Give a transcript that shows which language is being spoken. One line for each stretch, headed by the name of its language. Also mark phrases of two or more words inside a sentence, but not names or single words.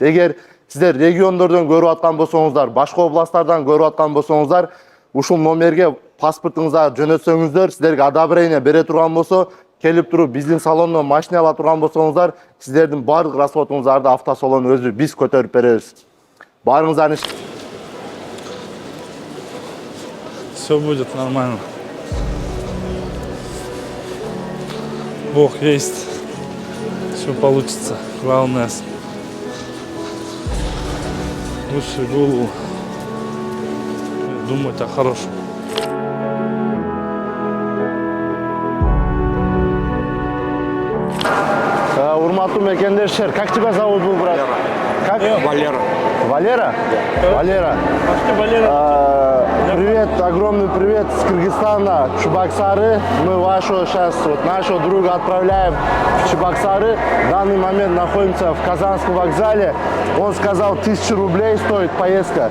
Kyrgyz: Эгер сиздер региондордон көрүп аткан болсоңуздар, башка областтардан көрүп аткан болсоңуздар, ушул номерге паспортуңузду жөнөтсөңүздөр, сиздерге одобрение бере турган болсо, келип туруп биздин салондон машина ала турган болсоңуздар, сиздердин бардык расходуңуздарды автосалон өзү биз көтөрүп беребиз. Баарыңыздан
Russian: Все будет нормально. Бог есть. Все получится. Главное. Лучше голову думать о хорошем.
Kyrgyz: Урматтуу мекендештер,
Russian: как тебя зовут, был брат? Как? Валера. Валера? Валера. Привет, огромный привет с Кыргызстана, Чебоксары. Мы вашего сейчас, вот нашего друга отправляем в Чебоксары. В данный момент находимся в Казанском вокзале. Он сказал, 1000 рублей стоит поездка.